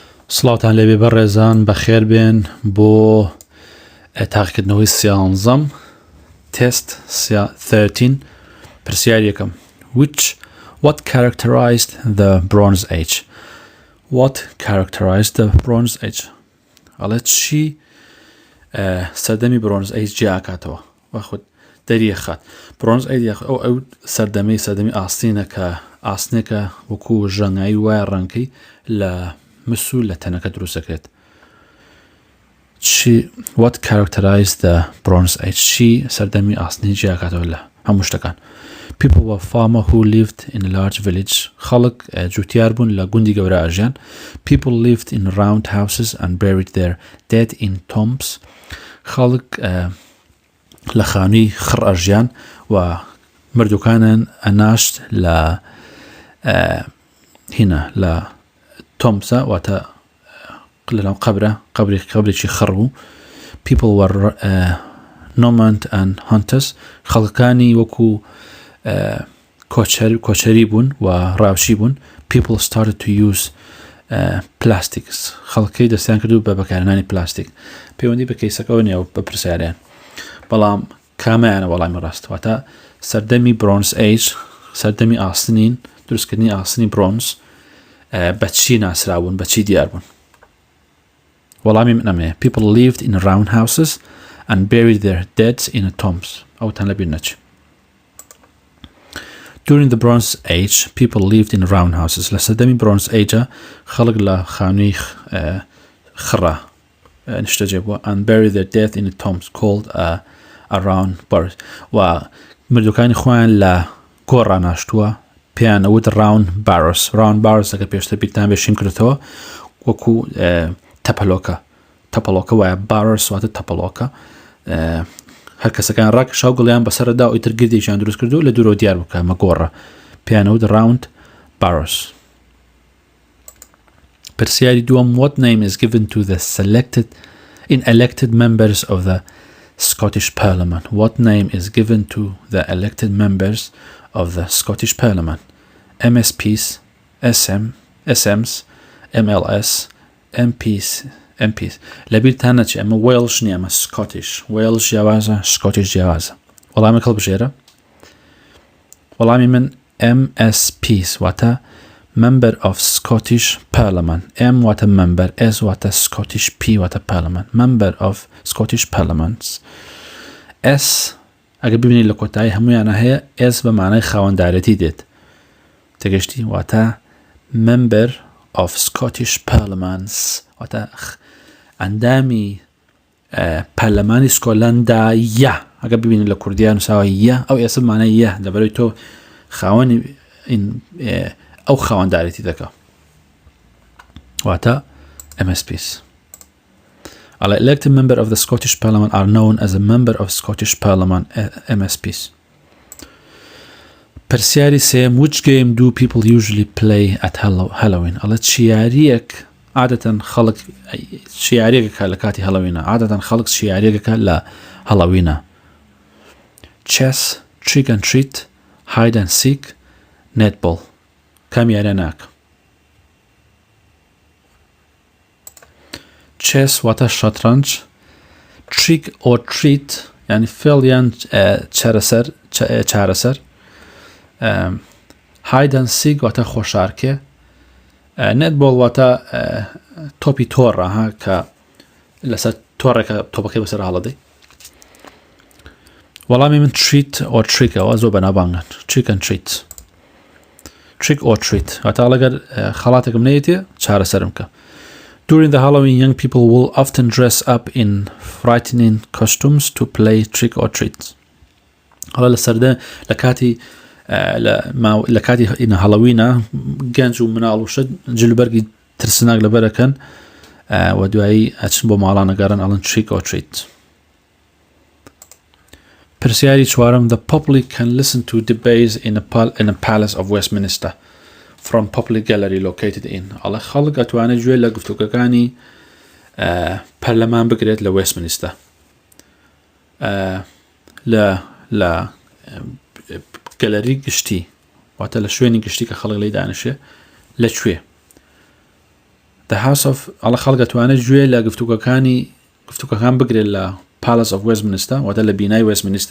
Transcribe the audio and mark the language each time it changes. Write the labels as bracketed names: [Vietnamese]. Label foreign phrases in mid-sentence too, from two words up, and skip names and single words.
[Central Kurdish] سڵاوتان لێبێ بەڕێزان بەخێر بێن بۆ تاقیکردنەوەی سیانزەم تست 13 پرسیار یەکەم [English] What characterized the Bronze Age? What characterized the Bronze Age? [Central Kurdish] ئەڵێ چی سەردەمی Bronze Age جیاکاتەوە وەخود دەریەخات Bronze Age ئەو سەردەمی ئاستینە کە ئاستنێکە وەکو ژەنگایی وایە ڕەنکەی لە مسو لە تەنەکە دروستەکرێت [English] What characterized the Bronze Age? [Central Kurdish] چی سەردەمی ئاستنی جیاکاتەوە لە هەموو شتەکان [English] People were farmers who lived in a large village. [Central Kurdish] خەڵک جوتیار بوون لە گوندی گەورە ئاژیان. [English] People lived in round houses and buried their dead in tombs. [Central Kurdish] خەڵک لە خانووی خڕ ئەژیان و مردووکانیان ئەناشت لە هینە لە تۆمسە واتە لەناو قەبرێکی خڕ بوو. [English] People were nomad and hunters. [Central Kurdish] خەڵکانی وەکو کۆچەری بوون و ڕاوشی بوون [English] people started to use plastics [Central Kurdish] خەڵکی دەستیان کردو بە بەکارهێنانی پلاستیک پەیوەندی بە کەیسەکەەوە نییە بە پرسیاریان بەڵام کامەیانە وەڵامی ڕاست واتە سەردەمی Bronze Age سەردەمی ئاستنین دروستکردنی ئاستنی برۆنز بە چی ناسراون بە چی دیار بوون وەڵامی من ئەمەیە [English] people lived in round houses and buried their dead in tombs [Central Kurdish] ئەوتان لەبیر نەچێ [English] During the Bronze Age, people lived in round houses. [Central Kurdish] لە سەردەمی Bronze Age خەڵک لە خانووی خڕا نیشتەجێ بووە [English] and buried their dead in tombs called a round barrows [Central Kurdish] و مردووکانی خۆیان لە گۆڕ ناشتووە پێیان ئەوت [English] round barrows [Central Kurdish] ئەگە پێشتر بیرتان بێشیم کردێتەوە وەکو تەپەلۆکە وایە barrows واتە تەپەلۆکە هەر کەسەکان ڕاک شاو گڵیان بەسەردا و ئیتر گردێکیان دروست کردو لە دوورۆ دیار بکە مەگۆڕە پێیانەوت [English] round barrows [Central Kurdish] پرسیاری دووەم [English] What name is given to the elected members of the Scottish Parliament? What name is given to the elected members of the Scottish Parliament? [Central Kurdish] MSPs, SMs, MLS, MPs لەبیرتان نەچێ ئەمە وێڵش نیە ئەمە سکۆتیش وێڵش جیاوازە سکۆتیش جیاوازە وەڵامی هەڵبژێرە وەڵامی من [English] MSPs واتە Member of Scottish Parliament M واتە Member S واتە Scottish P واتە Parliament Member of Scottish Parliaments [Central Kurdish] S ئەگە ببینی لە کۆتایی هەمویانە هەیە S بە معنای خاوەندارەتی دێت تێگەشتی واتە [English] Member of Scottish Parliaments [Central Kurdish] واتە ئەندامی پەرلەمانی سکۆتلەندایە ئەگە ببینی لە کوردیان نووساوە یە ئەو ئێسە مانای یە لەبەرەوەی تۆ خاوەنی ئەو خاوەندارەتی دەکە واتە MSPs ئەڵێ [English] elected member of the Scottish Parliament are known as a member of Scottish Parliament MSPs [Central Kurdish] پرسیاری سێم [English] Which game do people usually play at Halloween [Central Kurdish] ئەڵێ چیاریەک عادەتەن خەڵک شیاریەکە لە کاتی هەڵەوینە عادەتەن خەڵک شیاریەکەکە لە هەڵەوینە [English] chess, trick and treat, hide and seek, netball [Central Kurdish] کام یاریە ناکە chess واتە شەترەنج [English] trick or treat [Central Kurdish] یعنی فێڵیان چارەسەر [English] hide and seek [Central Kurdish] واتە خۆشارکێ netball واتە تۆپی تۆڕە کە لەسەر تۆڕێکە تۆپەکەی بەسەر هەڵەدەی وەڵامی من [English] treat or trick [Central Kurdish] ئەوە زۆر بەناوبانگن [English] trick and treat trick or treat [Central Kurdish] واتە لەگەر خەڵاتێکم نەیەتێ چارەسەرم کە [English] During the Halloween, young people will often dress up in frightening costumes to play trick or treat. [Central Kurdish] هەڵە لە سەردە لە کاتی هەڵەوینە گەنج و مناڵ و شت جلوبەرگی ترسناک لەبەرەکەن و دوایی ئەچن بۆ ماڵان نەگەڕن ئەڵەن [English] trick or treat [Central Kurdish] پرسیاری چوارم [English] The public can listen to debates in a palace of Westminster from public gallery located in [Central Kurdish] ئەڵێ خەڵک ئەتوانێت گوێ لە گفتوگەکانی پەرلەمان بگرێت لە Westminster لە گەلەری گشتی واتە لە شوێنی گشتی کە خەڵک لێی دانیشێ لەکوێ [English] the house of [Central Kurdish] على خلقة توانە گوێ لە گفتوگەکان بگرێت لە Palace of Westminster واتە لە بینای Westminster